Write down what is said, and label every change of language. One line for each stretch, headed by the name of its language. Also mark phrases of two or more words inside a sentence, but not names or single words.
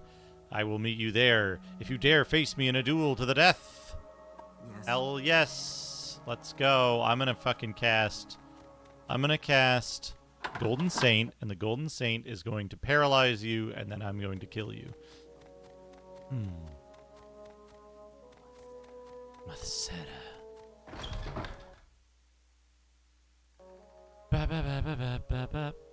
English: I will meet you there. If you dare face me in a duel to the death. Yes. Hell yes. Let's go. I'm gonna cast Golden Saint, and the Golden Saint is going to paralyze you, and then I'm going to kill you. Mathsera. Ba ba ba ba ba ba ba.